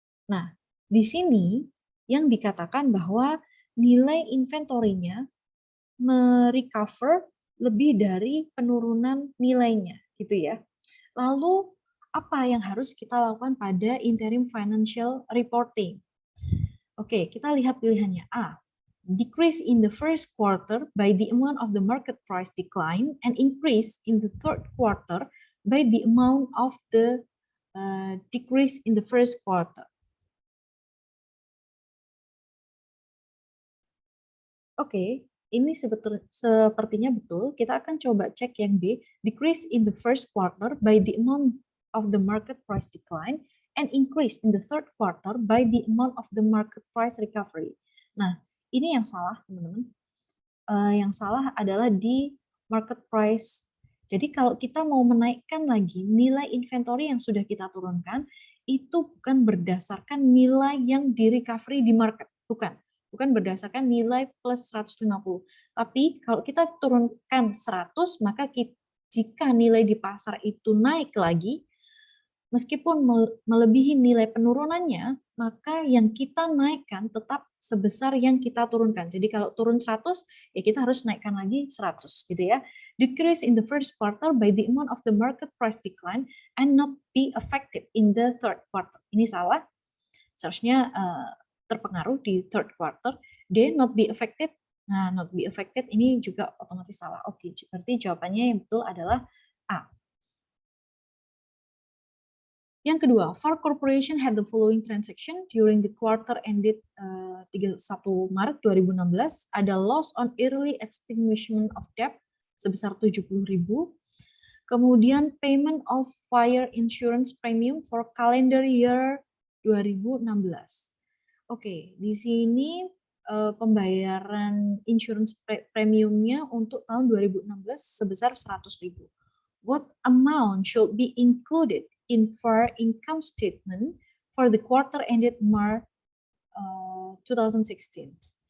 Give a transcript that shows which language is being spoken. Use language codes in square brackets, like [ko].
[id] Nah, di sini yang dikatakan bahwa nilai inventory-nya merecover lebih dari penurunan nilainya, gitu ya. Lalu apa yang harus kita lakukan pada interim financial reporting? Oke, kita lihat pilihannya. [en] A, decrease in the first quarter by the amount of the market price decline and increase in the third quarter by the amount of the decrease in the first quarter. [id] Oke, ini sepertinya betul. Kita akan coba cek yang B, [en] decrease in the first quarter by the amount of the market price decline and increase in the third quarter by the amount of the market price recovery. [id] Nah, ini yang salah, teman-teman. Yang salah adalah di market price. Jadi kalau kita mau menaikkan lagi nilai inventory yang sudah kita turunkan, itu bukan berdasarkan nilai yang di recovery di market, bukan berdasarkan nilai plus 150. Tapi kalau kita turunkan 100, maka jika nilai di pasar itu naik lagi, meskipun melebihi nilai penurunannya, maka yang kita naikkan tetap sebesar yang kita turunkan. Jadi kalau turun 100, ya kita harus naikkan lagi 100, gitu ya. [en] Decrease in the first quarter by the amount of the market price decline and not be affected in the third quarter. [id] Ini salah. Seharusnya terpengaruh di third quarter. [en] D, not be affected. Nah, not be affected [id] ini juga otomatis salah. Oke, berarti jawabannya yang betul adalah A. Yang kedua, [en] Far Corporation had the following transaction during the quarter ended 31 Maret 2016. Ada loss on early extinguishment of debt sebesar 70.000. Kemudian payment of fire insurance premium for calendar year 2016. [id] Oke, di sini pembayaran insurance premiumnya untuk tahun 2016 sebesar 100.000. [en] What amount should be included in FAR income statement for the quarter ended March 2016?